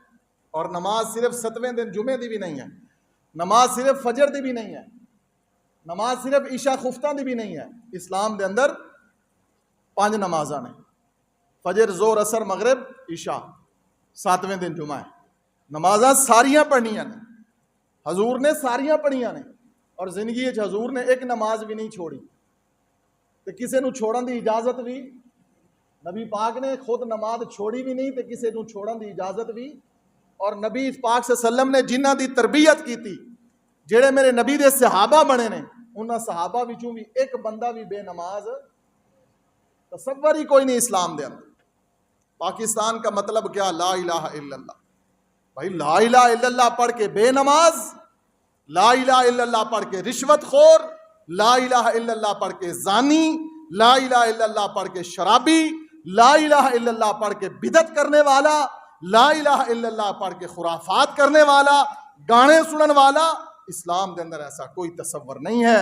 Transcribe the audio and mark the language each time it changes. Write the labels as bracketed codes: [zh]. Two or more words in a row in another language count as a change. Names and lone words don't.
[pa] اور نماز صرف 7ویں دن جمعے دی بھی نہیں ہے, نماز صرف فجر دی بھی نہیں ہے, نماز صرف عشاء خفتہ دی بھی نہیں ہے. اسلام دے اندر 5 نمازاں نے, فجر, زور, اثر, مغرب, عشاء. 7ویں دن جمعہ ہے. نمازاں ساریاں پڑھنیاں نے, حضور نے ساریاں پڑھیاں نے, اور زندگی حضور نے ایک نماز بھی نہیں چھوڑی, تے کسے نو چھوڑن دی اجازت بھی نبی پاک نے خود نماز چھوڑی بھی نہیں تے کسی نوں چھوڑن دی اجازت بھی، اور نبی پاک [ar] صلی اللہ علیہ وسلم [pa] نے جنہاں دی تربیت کی تھی، جڑے میرے نبی دے صحابہ بنے نے، انہاں صحابہ وچوں بھی ایک بندہ بھی بے نماز تصور ہی کوئی نہیں اسلام دے اندر۔ [ur] پاکستان کا مطلب کیا؟ [ar] لا الہ الا اللہ۔ [pa] بھائی [ar] لا الہ الا اللہ [pa] پڑھ کے بے نماز، [ar] لا الہ الا اللہ [pa] پڑھ کے رشوت خور، [ar] لا الہ الا اللہ [pa] پڑھ کے زانی، [ar] لا الہ الا اللہ [pa] پڑھ کے شرابی، [ar] لا الہ الا اللہ [pa] پڑھ کے بدعت کرنے والا، [ar] لا الہ الا اللہ [pa] پڑھ کے خرافات کرنے والا، گانے سنن والا، اسلام دے اندر ایسا کوئی تصور نہیں ہے۔